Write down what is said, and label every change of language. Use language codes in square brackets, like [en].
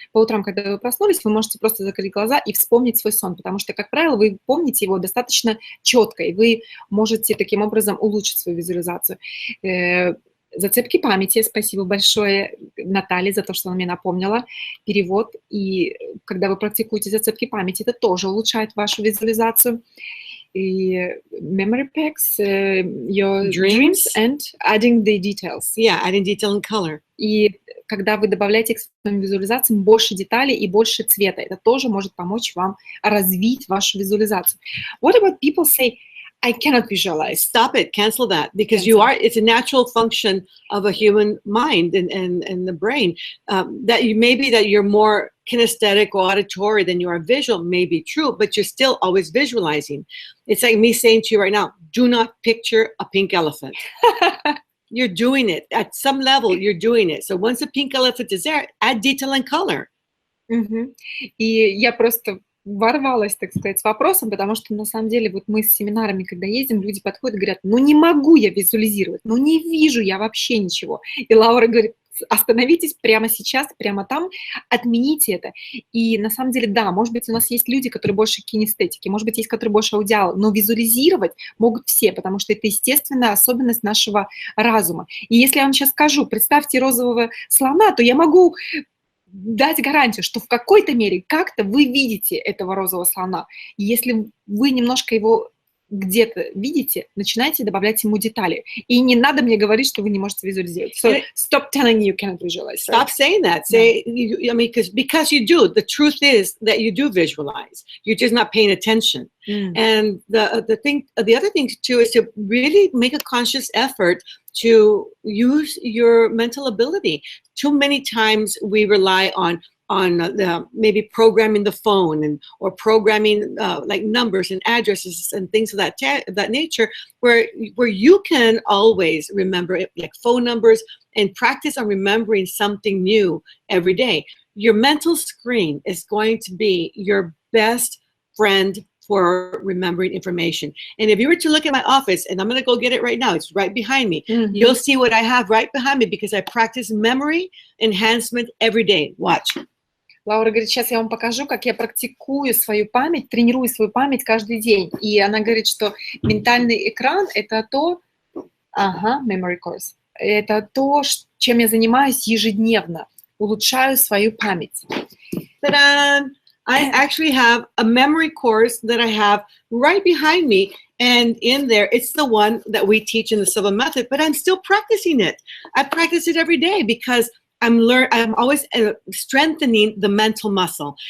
[ru] По утрам, когда вы проснулись, вы можете просто закрыть глаза и вспомнить свой сон, потому что, как правило, вы помните его достаточно четко, и вы можете таким образом улучшить свою визуализацию. Зацепки памяти. Спасибо большое Наталье за то, что она мне напомнила. Перевод. И когда вы практикуете зацепки памяти, это тоже улучшает вашу визуализацию. [en] И memory packs, your dreams and adding the details. Yeah, adding detail and color. [ru] И когда вы добавляете к своим визуализациям больше деталей и больше цвета, это тоже может помочь вам развить вашу визуализацию. [en] What about people say, I cannot visualize? Stop it, cancel that, because it's a natural function of a human mind and the brain. That you're more kinesthetic or auditory than you are visual may be true, but you're still always visualizing. It's like me saying to you right now, do not picture a pink elephant. You're doing it. At some level, you're doing it. So once the pink elephant is there, add detail and color. [ru] И я просто ворвалась, так сказать, с вопросом, потому что на самом деле вот мы с семинарами, когда ездим, люди подходят и говорят, ну не могу я визуализировать, ну не вижу я вообще ничего. И Лаура говорит, остановитесь прямо сейчас, прямо там, отмените это. И на самом деле, да, может быть, у нас есть люди, которые больше кинестетики, может быть, есть, которые больше аудиала, но визуализировать могут все, потому что это естественная особенность нашего разума. И если я вам сейчас скажу, представьте розового слона, то я могу дать гарантию, что в какой-то мере как-то вы видите этого розового слона. И если вы немножко его где-то видите, начинайте добавлять ему детали. И не надо мне говорить, что вы не можете визуализировать. [en] So stop telling me you cannot visualize. Stop saying that. Say, because you do. The truth is that you do visualize. You're just not paying attention. And the other thing too is to really make a conscious effort to use your mental ability. Too many times we rely on maybe programming the phone or programming like numbers and addresses and things of that nature, where you can always remember it, like phone numbers, and practice on remembering something new every day. Your mental screen is going to be your best friend for remembering information. And if you were to look at my office, and I'm going to go get it right now, it's right behind me. You'll see what I have right behind me because I practice memory enhancement every day. Watch. [ru] Лаура говорит, сейчас я вам покажу, как я практикую свою память, тренирую свою память каждый день. И она говорит, что ментальный экран – это то… Ага, [en] memory course. [ru] это то, чем я занимаюсь ежедневно. Улучшаю свою память. [en] Ta-da! I actually have a memory course that I have right behind me. And in there, it's the one that we teach in the Silva method, but I'm still practicing it. I practice it every day because I'm always strengthening the mental muscle.